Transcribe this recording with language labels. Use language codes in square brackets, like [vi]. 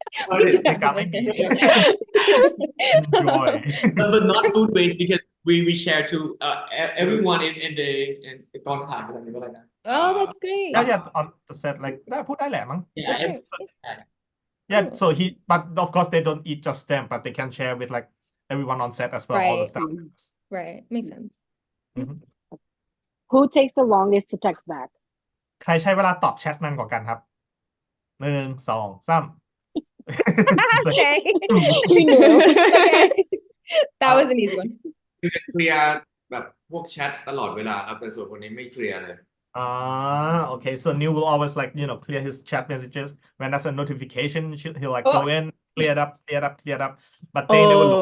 [th] อเมริกาไม่มี Enjoy [en] But not food waste because we share to everyone in the [th] กองถ่ายอะไรก็อะไรนะ [en] Oh, that's great. yeah on the set like [th] ได้พูดได้แหละมั้ง [en] Yeah, Yeah, so but of course they don't eat just them, but they can share with like everyone on set as well, all the Right. staff. Right. Makes sense. Who takes the longest to text back? [th] ใครใช้เวลาตอบแชทนานกว่ากันครับหนึ่งสองสาม [en] Okay. You knew. Okay. That was an easy one. [th] คือจะเคลียร์แบบพวกแชทตลอดเวลาครับแต่ส่วนคนนี้ไม่เคลียร์เลย [en] Okay, so Neil will always like clear his chat messages when there's a notification. He'll like go in, clear it up, but they never look.